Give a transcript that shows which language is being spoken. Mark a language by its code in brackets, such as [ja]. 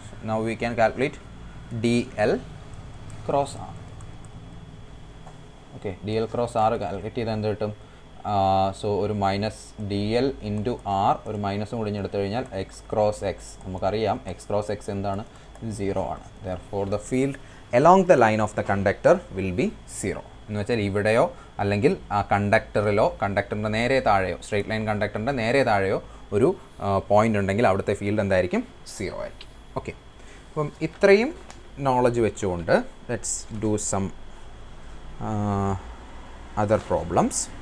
[en] Now we can calculate D L cross R. [ml] Okay, D L cross R calculate ചെയ്താൽ എന്ത് കിട്ടും? So ഒരു minus D L into R, ഒരു മൈനസും കൂടി എടുത്തു കഴിഞ്ഞാൽ എക്സ് ക്രോസ് എക്സ്. നമുക്കറിയാം എക്സ് ക്രോസ് എക്സ് എന്താണ്? 0 ആണ്. [en] Therefore the field along the line of the conductor will be 0. [ml] എന്ന് വെച്ചാൽ ഇവിടെയോ അല്ലെങ്കിൽ ആ കണ്ടക്ടറിലോ കണ്ടക്ടറിൻ്റെ നേരെ താഴെയോ സ്ട്രെയിറ്റ് ലൈൻ കണ്ടക്ടറിൻ്റെ നേരെ താഴെയോ ഒരു പോയിൻ്റ് ഉണ്ടെങ്കിൽ അവിടുത്തെ ഫീൽഡ് എന്തായിരിക്കും? 0 ആയിരിക്കും. ഓക്കെ, അപ്പം ഇത്രയും നോളജ് വെച്ചുകൊണ്ട് [en] Let's do some other problems.